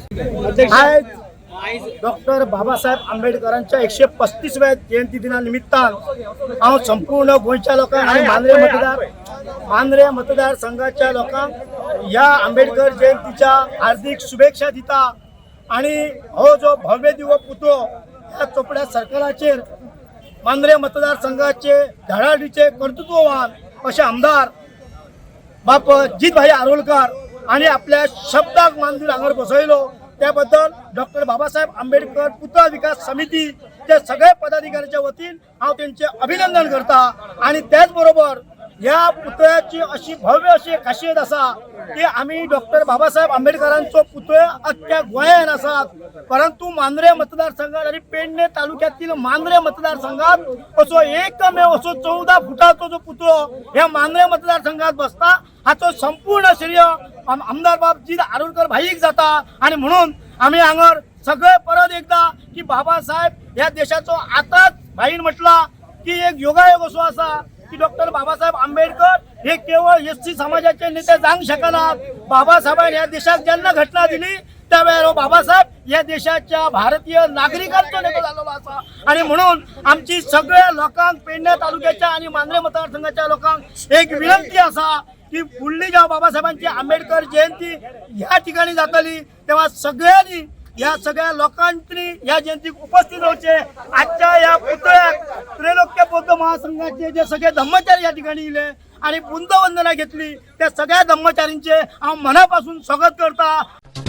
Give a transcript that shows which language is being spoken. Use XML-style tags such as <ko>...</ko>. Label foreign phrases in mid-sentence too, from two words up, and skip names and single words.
<kok>डॉक्टर बाबासाहेब आंबेडकरांच्या 135व्या जयंती दिनानिमित्तान हांव संपूर्ण गोंयच्या लोकांक आणि मांद्रे मतदारसंघाच्या लोकांक ह्या आंबेडकर जयंतीच्या हार्दिक शुभेच्छा दिता. आणि हो जो भव्य दिव्य पुतळो ह्या चोपड्या सर्कलाचेर मांद्रे मतदारसंघाचे धडाडीचे कर्तृत्ववान असे आमदार बाप जितभाई आरोलकर आणि आपल्या शब्दाक मान दिवन हांगर बसयलो त्याबद्दल डॉक्टर बाबासाहेब आंबेडकर पुतळा विकास समितीचे सगळे पदाधिकाऱ्यांच्या वतीन हांव त्यांचे अभिनंदन करता. आणि त्याचबरोबर ह्या पुतळ्याची अशी भव्य अशी खासियत असा की आम्ही डॉक्टर बाबासाहेब आंबेडकरांचो पुतळो अख्ख्या गोंयान आसात, परंतु मांद्रे मतदारसंघात आणि पेडणे तालुक्यातील मांद्रे मतदारसंघात असो एकमेव असो 14 फुटाचो जो पुतळो ह्या मांद्रे मतदारसंघात बसता. हाचो संपूर्ण श्रेय आमदार बापजी आरोलकर भाईक जाता. आणि म्हणून आम्ही हांगर सगळे परत एकदा की बाबासाहेब या देशाचो आताच भाईन म्हटला की एक योगायोग असो असा की डॉक्टर बाबासाहेब आंबेडकर हे केवळ SC समाजाचे नेते जावंक शकनात. बाबासाहेबांनी या देशात जेन्ना घटना दिली त्यावेळेला बाबासाहेब या देशाच्या भारतीय नागरिकांचो नेतो झालेलो असा. आणि म्हणून आमची सगळ्या लोकांक पेडणे तालुक्याच्या आणि मांद्रे मतदारसंघाच्या लोकांक एक विनंती असा की फुडली जेव्हा बाबासाहेबांची आंबेडकर जयंती ह्या ठिकाणी जातली तेव्हा सगळ्यांनी या सगळ्या लोकांनी या जयंतीक उपस्थित रावचे. आजच्या या पुतळ्याक त्रैलोक्य बौद्ध महासंघाचे जे सगळे धम्मचारी या ठिकाणी इले आणि बुंदवंदना घेतली त्या सगळ्या धम्मचारींचे हांव मनापासून स्वागत करता.</kok>